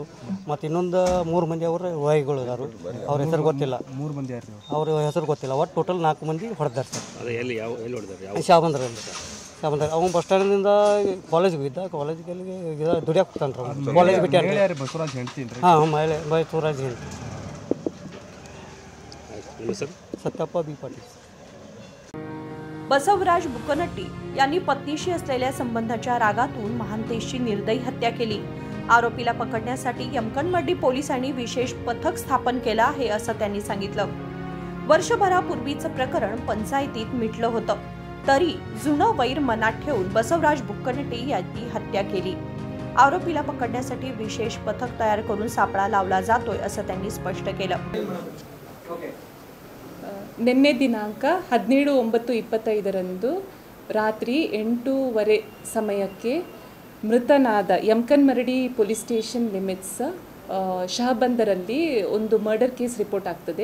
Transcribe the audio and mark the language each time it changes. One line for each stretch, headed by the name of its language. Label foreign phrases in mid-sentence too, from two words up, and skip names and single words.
Kannada: ಮತ್ತು ಇನ್ನೊಂದು 3 ಮಂದಿ ಅವರು ವಾಯಿಗಳು ಇದಾರು, ಅವ್ರ ಹೆಸರು ಗೊತ್ತಿಲ್ಲ. 3 ಮಂದಿ ಯಾರು? ಅವ್ರ ಹೆಸರು ಗೊತ್ತಿಲ್ಲ. ಒಟ್ಟು ಟೋಟಲ್ 4 ಮಂದಿ ಹೊಡೆದಾರೆ ಸರ್. ಶಾಬಂದ್ರಲ್ಲಿ ಅವ್ನು ಬಸ್ ಸ್ಟ್ಯಾಂಡಿಂದ ಕಾಲೇಜ್ಗೆ ಹೋಗಿದ್ದ, ಕಾಲೇಜಿಗೆ ದುಡಿಯಕ್ಕೆ ಹೋಗ್ತಾನೆ ಕಾಲೇಜ್ ಬಿಟ್ಟು. ಬಸವರಾಜ್ ಹೇಳ್ತೀನಿ. ಹಾಂ, ಬಸವರಾಜ್ ಹೇಳ್ತೀನಿ.
Marathi: सत्यप्पा बी पाटील. बसवराज बुकनट्टी यांनी पत्नीशी असलेल्या संबंधाच्या रागातून महांतेशची निर्दयी हत्या केली. आरोपीला पकडण्यासाठी यमकनमड्डी पोलिसांनी विशेष पथक स्थापन केलं आहे असं त्यांनी सांगितलं. वर्षभरापूर्वीचं प्रकरण पंचायतीत मिटलं होतं, तरी जुनं वैर मनात ठेवून बसवराज बुकनट्टी यांनी हत्या केली. आरोपीला पकडण्यासाठी विशेष पथक तयार करून सापळा लावला जातोय असं त्यांनी स्पष्ट केलं.
Kannada: ನಿನ್ನೆ ದಿನಾಂಕ 17/9/25 ರಾತ್ರಿ 8:15 ಸಮಯಕ್ಕೆ ಮೃತನಾದ ಯಮಕನಮರಡಿ
English: police station limits
Kannada: ಶಹಬಂದರಲ್ಲಿ ಒಂದು
English: murder case report
Kannada: ಆಗ್ತದೆ.